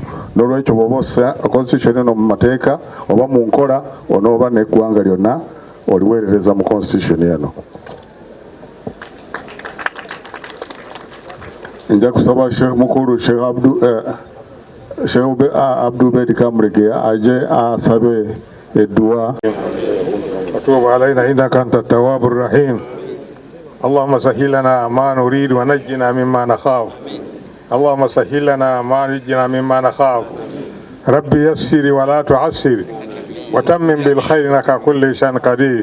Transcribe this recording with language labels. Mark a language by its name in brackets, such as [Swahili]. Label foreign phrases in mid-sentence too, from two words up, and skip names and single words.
[Ganda] N'olwekyo bw'oba ossa constitution eno mu mateeka oba mu nkola onooba n'eggwanga lyonna oliweerereza mu constitution eno. Nja kusaba Sheikh Mukulu Sheikh Abdul Bedi Kamrege aje asabe edduwa. [Arabic] وتوب علينا إنك أنت التواب الرحيم. اللهم سهل لنا ما نريد ونجنا مما نخاف. اللهم سهل لنا ما نجنا مما نخاف. ربي يسر ولا تعسر وتمم بالخير إنك كل شيء قدير.